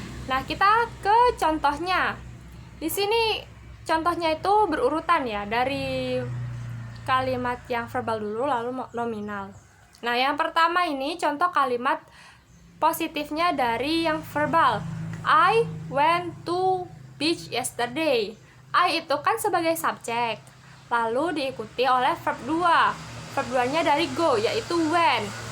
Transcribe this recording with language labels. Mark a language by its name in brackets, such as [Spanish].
[Indonesian] Nah, kita ke contohnya. Di sini contohnya itu berurutan ya, dari kalimat yang verbal dulu lalu nominal. Nah, yang pertama ini contoh kalimat positifnya dari yang verbal. [English] I went to beach yesterday. [Indonesian] I itu kan sebagai subjek, lalu diikuti oleh verb 2. Verb 2-nya dari go, yaitu went.